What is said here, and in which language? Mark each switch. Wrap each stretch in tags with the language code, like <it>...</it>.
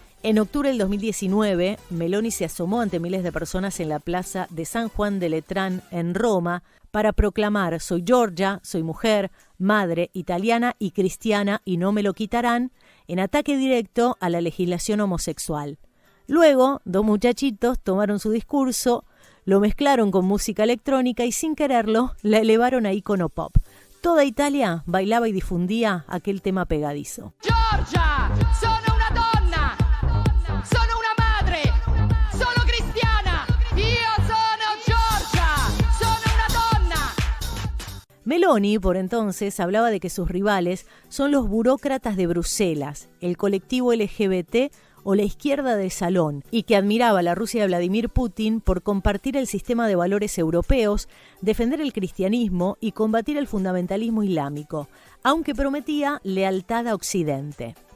<es>En octubre del 2019, Meloni se asomó ante miles de personas en la plaza de San Juan de Letrán en Roma para proclamar: soy Giorgia, soy mujer, madre, italiana y cristiana y no me lo quitarán, en ataque directo a la legislación homosexual. Luego, dos muchachitos tomaron su discurso, lo mezclaron con música electrónica y sin quererlo la elevaron a ícono pop. Toda Italia bailaba y difundía aquel tema pegadizo.</es> <it>Giorgia, sono una donna, sono una madre, sono cristiana, io sono Giorgia, sono una donna.</it> <es>Meloni, por entonces, hablaba de que sus rivales son los burócratas de Bruselas, el colectivo LGBT o la izquierda del salón, y que admiraba a la Rusia de Vladimir Putin por compartir el sistema de valores europeos, defender el cristianismo y combatir el fundamentalismo islámico, aunque prometía lealtad a Occidente.</es>